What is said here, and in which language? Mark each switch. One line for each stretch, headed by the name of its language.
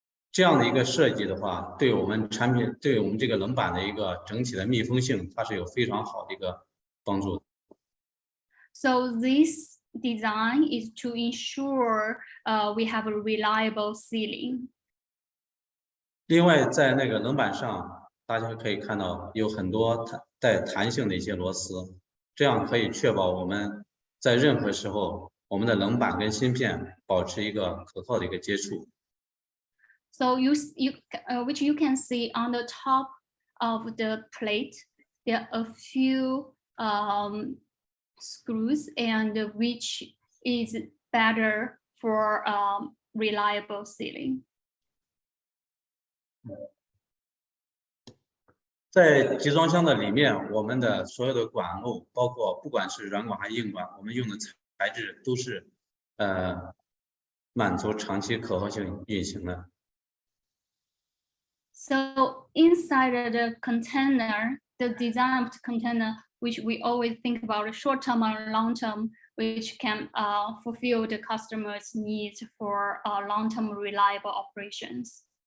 Chinese: 这样的一个设计的话，对我们产品，对我们这个冷板的一个整体的密封性，它是有非常好的一个帮助。
English: So this design is to ensure we have a reliable sealing.
Chinese: 另外，在那个冷板上，大家可以看到有很多带弹性的一些螺丝，这样可以确保我们在任何时候，我们的冷板跟芯片保持一个可靠的一个接触。
English: So which you can see on the top of the plate, there are a few screws, and which is better for reliable sealing.
Chinese: 在集装箱的里面，我们的所有的管路，包括不管是软管还是硬管，我们用的材质都是满足长期可靠性运行的。
English: So inside the container, the design of the container, which we always think about short term or long term, which can fulfill the customer's needs for long term reliable operations.